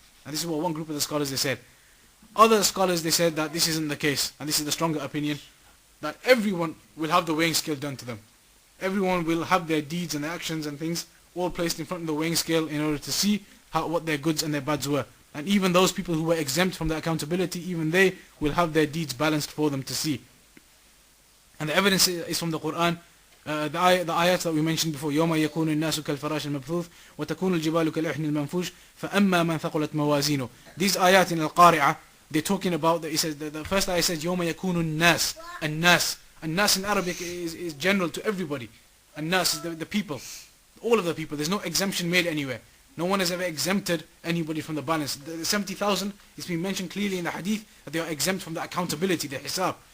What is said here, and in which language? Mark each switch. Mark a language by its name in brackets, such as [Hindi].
[English] And this is what one group of the scholars they said. Other scholars, they said that this isn't the case, and this is the stronger opinion, that everyone will have the weighing scale done to them. Everyone will have their deeds and their actions and things all placed in front of the weighing scale in order to see what their goods and their bads were. And even those people who were exempt from the accountability, even they will have their deeds balanced for them to see. And the evidence is from the Quran. The ayat that we mentioned before, [Arabic] يَوْمَ يَكُونُ النَّاسُ كَالْفَرَاشِ الْمَبْثُوثِ وَتَكُونُ الْجِبَالُ كَالْإِحْنِ الْمَنْفُوشِ فَأَمَّا مَنْ ثَقُلَتْ مَوَازِينُهُ. [English] These ayat in Al-Qari'ah, they're talking about, it says, the first ayat says, [Arabic] يَوْمَ يَكُونُ النَّاسِ. النَّاسِ. [English] النَّاسِ in Arabic is general to everybody. النَّاسِ is the people. All of the people. There's no exemption made anywhere. No one has ever exempted anybody from the balance. The 70,000 is being mentioned clearly in the hadith that they are exempt from the accountability, the hisab.